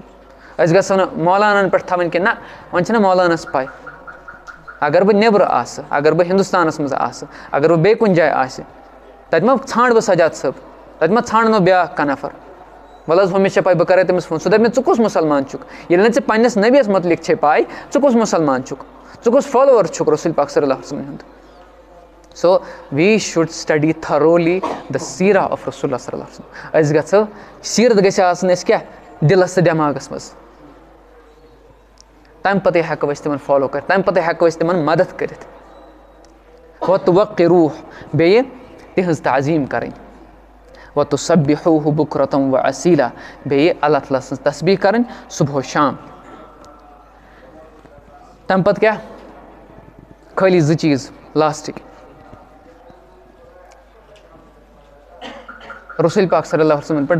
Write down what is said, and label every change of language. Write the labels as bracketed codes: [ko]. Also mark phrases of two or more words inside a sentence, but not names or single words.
[ks] أسۍ گژھو نہٕ مولانن پٮ۪ٹھ تھاوٕنۍ کہِ نہ وۄنۍ چھِنہ مولانس پاے, اگر بہٕ نیبرٕ آسہٕ, اگر بہٕ ہِندُستانس منٛز آسہٕ, اگر بہٕ بیٚیہِ کُنہِ جایہِ آسہِ, تَتہِ ما ژھانٛڈٕ بہٕ سجاد صٲب, تَتہِ ما ژھانٛڈنو بیٛاکھ کانٛہہ نفر وَلہٕ حظ ہُمِس چھےٚ پاے بہٕ کَرے تٔمِس فون سُہ دَپہِ مےٚ ژٕ کُس مُسلمان چھُکھ ییٚلہِ نہٕ ژےٚ پنٛنِس نبیَس مُتعلِق چھے پاے ژٕ کُس مُسلمان چھُکھ ژٕ کُس فالووَر چھُکھ رسول پاک [ar] صلی اللہ علیہ وسلم [ks] ہُنٛد [en] so we should study thoroughly the seerah of [ks] رسول اللہ [ar] صلی اللہ علیہ وسلم [ks] أسۍ گژھو سیٖرت گژھِ آسٕنۍ أسۍ کیٛاہ دِلَس تہٕ دٮ۪ماغَس منٛز تَمہِ پَتَے ہٮ۪کو أسۍ تِمَن فالو کٔرِتھ تَمہِ پَتَے ہٮ۪کو أسۍ تِمَن مدد کٔرِتھ وَتُوَقِّروٗ بیٚیہِ تِہٕنٛز تعظیٖم کَرٕنۍ [ar] وَتُسَبِّحوٗہُ بُکرَةً وَأَصیٖلا [ks] بیٚیہِ اللہ تعالیٰ سٕنٛز تسبیٖح کَرٕنۍ صُبحو شام تَمہِ پَتہٕ کیٛاہ خٲلی 2 چیٖز لاسٹٕکۍ رسول پاک [ar] صلی اللہ علیہ وسلم [ks] پٮ۪ٹھ